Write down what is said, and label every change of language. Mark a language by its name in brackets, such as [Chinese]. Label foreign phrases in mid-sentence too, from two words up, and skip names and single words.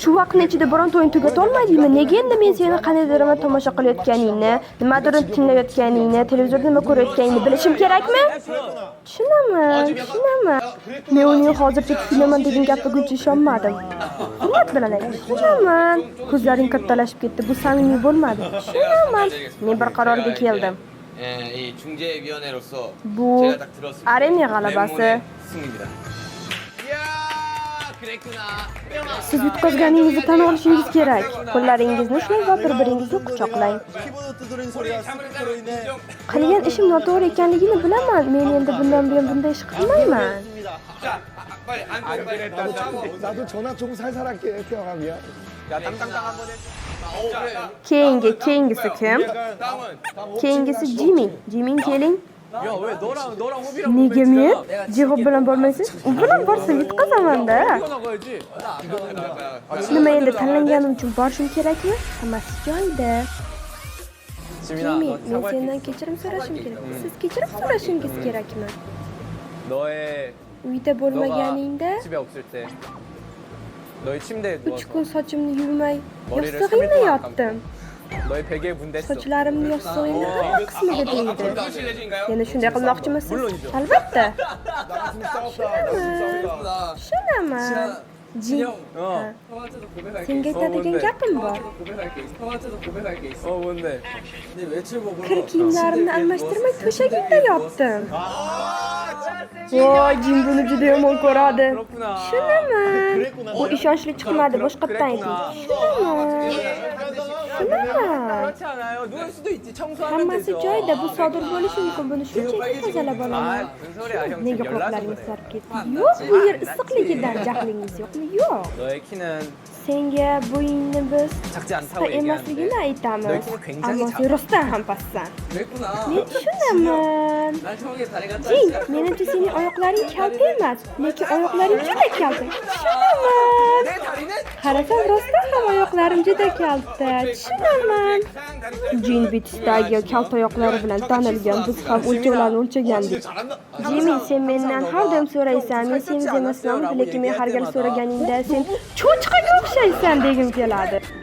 [Uzbek] Shu vaqtning ichida bironta o'yin tugata olmaydingmi? Nega endi men seni qandaydir tomosha qilayotganingni, nimadir tinglayotganingni, televizorda nima ko'rayotganingni bilishim kerakmi? Tushunaman. Men uning hozircha tushunaman degan gapiga ishonmadim. Hurmat bilan aytaman. Tushunaman. Ko'zlaring kattalashib ketdi. Bu samimiy bo'lmadi. Tushunaman. Men bir qarorga keldim. [Korean] 이 중재위원회로서 [Uzbek] Bu [Korean] 제가 딱 들었을 때 [Uzbek] arena g'alabasi. [Korean] 승리입니다. 이야, 그랬구나. [Uzbek] Siz yutqazganingizni tan olishingiz kerak. Qo'llaringizni ushlab va bir-biringizni quchoqlang. Qilgan ishim noto'g'ri ekanligini bilaman. Men endi bundan buyon bunday ish qilmayman. [Korean] 자, 빨리 안 그랬다. 나도 전화 좀 살살 할게, 태영아. 야, 땅땅땅 한번 해. [Uzbek] Keyingisi kim? Keyingisi Jimin keling. [Korean] 야, 왜 너랑 호비랑 [Uzbek] Nega men? Jehod bilan bormaysiz? U bilan borsa yutqazaman-da. [Korean] 나가야지. [Uzbek] Nima endi tanlanganim uchun borishim kerakmi? Hammasi joyida. [Korean] 지민아, Jimin, 너 [Uzbek] men [Korean] 사과할 [Uzbek] sendan kechirim so'rashim kerak. Siz kechirim so'rashingiz kerakmi? [Korean] 너의 [Uzbek] Uyda bo'lmaganingda [Korean] 집에 없을 때 너의 침대에 3 누워서 [Uzbek] kun sochimni yuvmay, [Korean] 머리를 [Uzbek] yostig'imda [Korean] 3일 동안 [Uzbek] yotdim. [Korean] 너의 베개에 문댔어. [Uzbek] Sochlarimni yostig'imni hamma qismiga tegdi. Yana shunday qilmoqchimisiz? [Korean] 물론이죠. [Uzbek] Albatta. Tushunaman. Jin. [Korean] 형한테도 고백할 게 [Uzbek] Senga aytadigan gapim bor. [Korean] 형한테도 고백할 게 있어. 뭔데? 네 외출복으로 [Uzbek] Kir kiyimlarimni almashtirmay to'shagimda yotdim. Voy, Jin buni juda yomon ko'radi. [Korean] 그렇구나. [Uzbek] Tushunaman. U ishonchli chiqmadi, boshqatdan ayting. Tushunaman. [Korean] 그렇지 않아요. 누울 수도 있지. 청소하면 [Uzbek] Hammasi [Korean] 되죠. [Uzbek] joyida, bu sodir bo'lishi mumkin. Buni shunchaki tozalab olaman. [Korean] 무슨 소리야, 형. [Uzbek] Nega [Korean] 지금 [Uzbek] qo'llaringiz [Korean] 열나서 [Uzbek] sarib ketdi? Yo'q, bu yer issiqligidan jahlingiz yo'qmi? Yo'q. [Korean] 너의 키는 [Uzbek] Senga bo'yingni biz [Korean] 작지 않다고 [Uzbek] qisqa emasligini [Korean] 얘기하는데 [Uzbek] aytamiz. [Korean] 너의 키는 굉장히 [Uzbek] Ammo sen rostdan ham pastsan. [Korean] 그랬구나. [Uzbek] Men tushunaman. [Korean] 난 형에게 다리가 [Uzbek] Jin, menimcha sening oyoqlaring kalta emas, lekin oyoqlaring juda kalta. Tushunaman. [Korean] 내 다리는 [Uzbek] Qarasam rostdan ham oyoqlarim juda kalta. Tushunaman. Jin Bitsdagi kaltayoqlari bilan tanilgan biz ham o'lchovlarni o'lchagandik. Jimin, sen mendan har doim so'raysan, men seni emasman, lekin men har gal so'raganingda sen cho'chqaga o'xshaysan degim keladi.